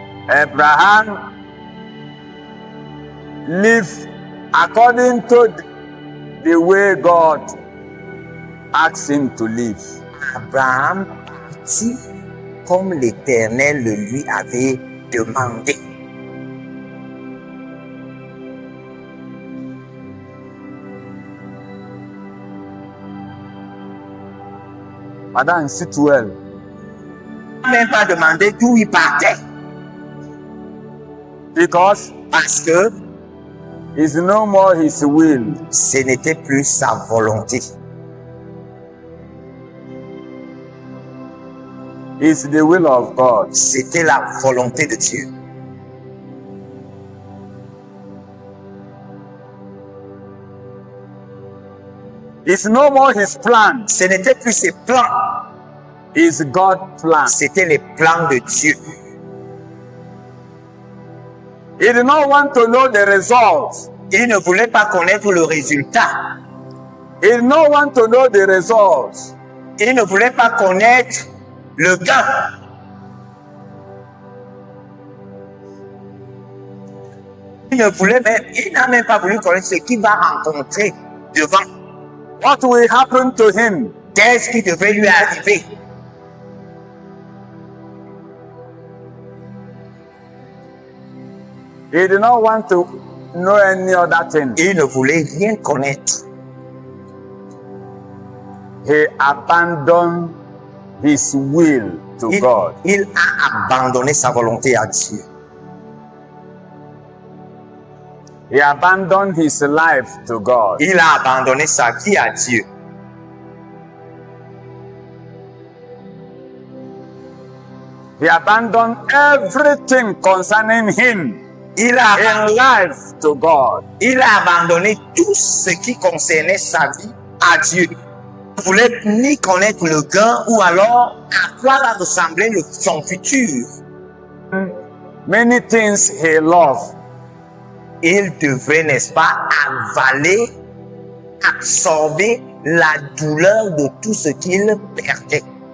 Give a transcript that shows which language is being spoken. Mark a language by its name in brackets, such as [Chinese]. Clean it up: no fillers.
[English] Abraham lived according to the way God asked him to live. [French] Abraham partit comme l'Éternel le lui avait demandé. [English] Madame, sit well. [French] Il n'a même pas demandé d'où il partait. [English] Because [French] Parce que [English] it's no more his will. [French] ce n'était plus sa volonté. [English] It's the will of God. [French] C'était la volonté de Dieu. [English] It's no more his plan. [French] Ce n'était plus ses plans. [English] It's God's plan. [French] C'était les plans de Dieu. [English] He did not want to know the results. [French] Il ne voulait pas connaître le résultat. [English] He did not want to know the results. [French] Il ne voulait pas connaître le gain. Il n'a même pas voulu connaître ce qu'il va rencontrer devant. [English] What will happen to him? [French] Qu'est-ce qui devait lui arriver? [English] He did not want to know any other thing. [French] Il ne voulait rien connaître. [English] He abandoned his will to God. [French] Il a abandonné sa volonté à Dieu. [English] He abandoned his life to God. [French] Il a abandonné sa vie à Dieu. [English] He abandoned everything concerning him [French] Il a, [English] in life to God. [French] il a abandonné tout ce qui concernait sa vie à Dieu. Il ne voulait ni connaître le gain ou alors à quoi va ressembler son futur. [English] Many things he loved. [French] Il devait, n'est-ce pas, avaler, absorber la douleur de tout ce qu'il perdait.